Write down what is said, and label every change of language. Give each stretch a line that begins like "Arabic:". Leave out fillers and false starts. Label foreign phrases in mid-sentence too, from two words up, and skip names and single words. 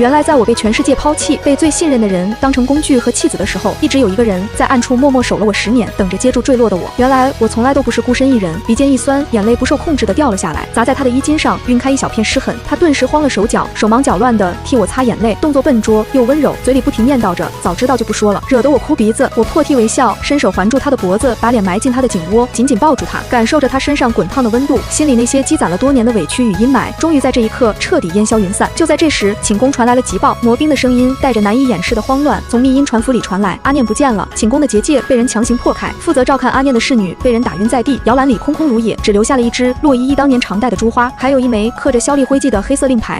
Chinese: 原來在我被全世界拋棄，被最信任的人當成工具和弃子的時候，一直有一個人在暗處默默守了我10年，等着接住墜落的我。原來我從來都不是孤身一人。鼻尖一酸，眼淚不受控制地掉了下來，砸在他的衣襟上，暈開一小片濕痕。他頓時慌了手腳，手忙腳亂地替我擦眼淚，動作笨拙又溫柔，嘴裡不停念叨着早知道就不說了，惹得我哭鼻子。我破涕為笑，伸手環住他的脖子，把臉埋進他的頸窩，緊緊抱住他，感受着他身上滾燙的溫度，心裡那些積攢了多年的委屈與陰霾，終於在這一刻徹底煙消雲散。就在這時，寢宮傳來了急報，魔兵的聲音帶着難以掩飾的慌亂從密音傳符裡傳來，阿念不見了，寢宮的結界被人強行破開，負責照看阿念的侍女被人打暈在地，搖籃裡空空如也，只留下了一只洛依依當年常戴的珠花，還有一枚刻着蕭厉徽記的黑色令牌。